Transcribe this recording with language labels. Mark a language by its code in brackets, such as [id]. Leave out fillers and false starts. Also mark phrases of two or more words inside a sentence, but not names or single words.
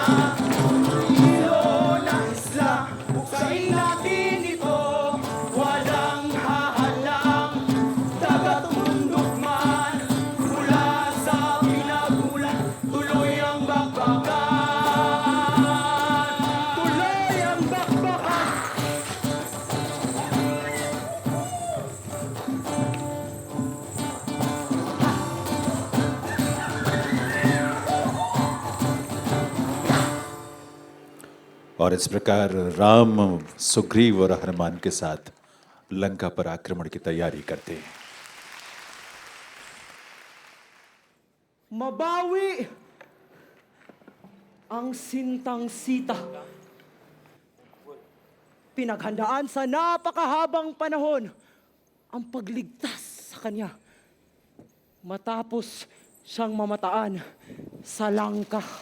[tl] Ilo na isla, buksain natin ito. Walang hahalang, dagat bundok man. Mula sa pinagulan, tuloy ang bakbakan. Tuloy ang bakbakan. [hi] और इस प्रकार राम सुग्रीव और हनुमान के साथ लंका पर आक्रमण की तैयारी करते हैं। [tl] Mabawi ang sintang Sita. Pinaghandaan sa napakahabang panahon ang pagligtas sa kanya matapos siyang mamataan sa Langka.